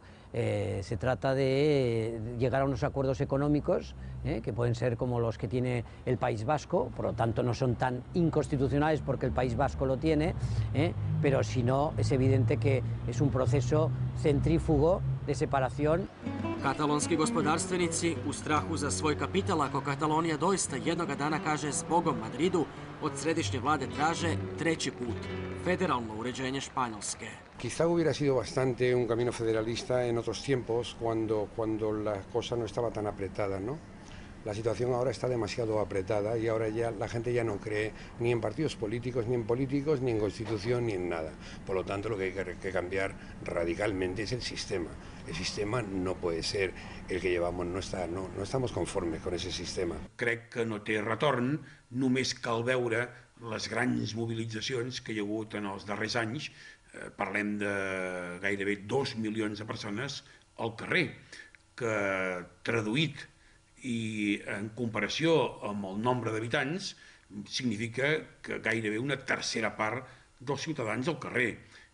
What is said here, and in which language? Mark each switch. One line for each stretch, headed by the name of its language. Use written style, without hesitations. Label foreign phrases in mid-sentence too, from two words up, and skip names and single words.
Spanish: Se trata de llegar a unos acuerdos económicos que pueden ser como los que tiene el País Vasco, por lo tanto no son tan inconstitucionales porque el País Vasco lo tiene, pero si no es evidente que es un proceso centrífugo de separación.
Croatian: Katalonski gospodarstvenici u strahu za svoj kapital, ako Katalonija doista jednoga dana kaže zbogom Madridu, od središnje vlade traže treći put, federalno uređenje Španjolske.
Spanish: Quizá hubiera sido bastante un camino federalista en otros tiempos, cuando la cosa no estaba tan apretada, ¿no? La situación ahora está demasiado apretada y ahora ya la gente ya no cree ni en partidos políticos, ni en Constitución, ni en nada. Por lo tanto, lo que hay que cambiar radicalmente es el sistema. El sistema no puede ser el que llevamos, no estamos conformes con ese sistema.
Catalan: Crec que no té retorn, només cal veure les grans mobilitzacions que hi ha hagut en els darrers anys. Parlem de gairebé 2 milions de persones al carrer, que traduït i en comparació amb el nombre d'habitants significa que gairebé una tercera part dels ciutadans al carrer.